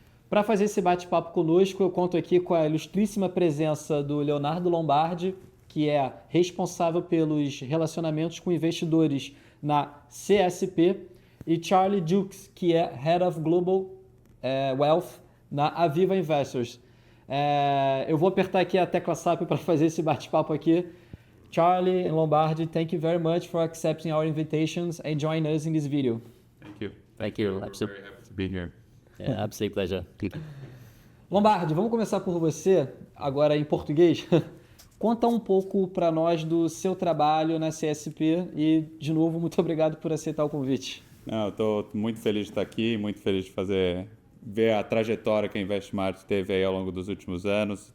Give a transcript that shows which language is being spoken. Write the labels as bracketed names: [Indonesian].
[Portuguese] Para fazer esse bate-papo conosco, eu conto aqui com a ilustríssima presença do Leonardo Lombardi, que é responsável pelos relacionamentos com investidores na CSP, e Charlie Jewkes, que é Head of Global Wealth na Aviva Investors. Eu vou apertar aqui a tecla SAP para fazer esse bate-papo aqui. [English] Charlie and Lombardi, thank you very much for accepting our invitations and joining us in this video. Thank you. Thank you. We're very happy to be here. Yeah, absolute pleasure. [Portuguese] Lombardi, vamos começar por você, agora em português. Conta um pouco para nós do seu trabalho na CSP e, de novo, muito obrigado por aceitar o convite. Estou muito feliz de estar aqui, muito feliz de ver a trajetória que a InvestSmart teve aí ao longo dos últimos anos.